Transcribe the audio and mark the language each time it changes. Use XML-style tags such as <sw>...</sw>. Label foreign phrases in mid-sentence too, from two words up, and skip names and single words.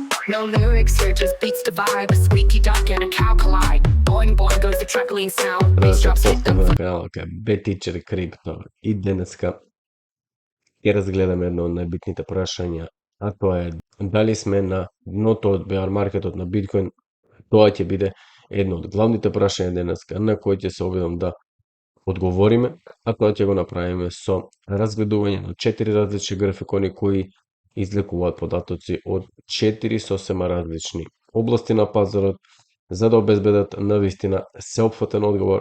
<en>No lyrics here, just beats the vibe. A squeaky duck and a cow collide. Boing boing goes the truckling sound. Bass drops hit them.</en> <mk>Повторно каналот е BTeacher Crypto и денеска ќе разгледаме едно од најбитните прашања, а тоа е дали сме на дното од bear маркетот на биткоин. Тоа ќе биде едно од главните прашања денеска на кои ќе се обидам да одговориме, а тоа ќе го направиме со разгледување на 4 различни графикони кои излекуваат податоци од 4 сосема различни области на пазарот, за да обезбедат навистина сеопфатен одговор.</mk>